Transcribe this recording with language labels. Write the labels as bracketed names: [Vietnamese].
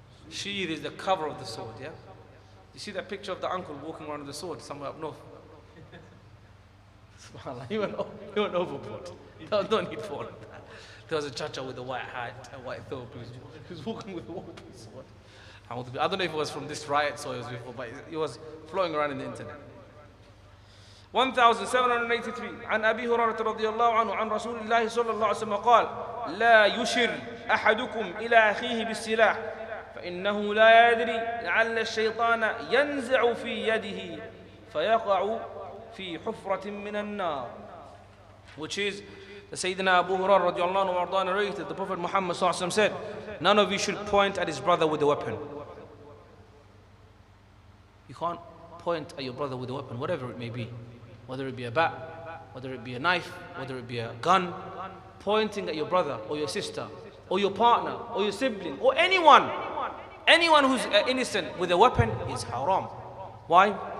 [English] Sheath is the cover of the sword, yeah? You see that picture of the uncle walking around with the sword somewhere up north? SubhanAllah, he went overboard. No need for all of that. There was a chacha with a white hat, a white thobe, he was walking with a open sword. I don't know if it was from this riot or it was before, but it was flowing around in the internet. [Arabic] 1783 عن أبي هريرة رضي الله عنه عن رسول الله صلى الله عليه وسلم قال لا يشر أحدكم إلى أخيه بالسلاح فإنه لا يدري لعل الشيطان ينزع في يده فيقع في حفرة من النار, [English] which is the Sayyidina Abu Hurairah رضي الله عنه وارضاه narrated, the Prophet Muhammad صلى الله عليه وسلم said, none of you should point at his brother with a weapon. You can't point at your brother with a weapon, whatever it may be. Whether it be a bat, whether it be a knife, whether it be a gun. Pointing at your brother or your sister or your partner or your sibling or anyone who's innocent with a weapon is haram. Why?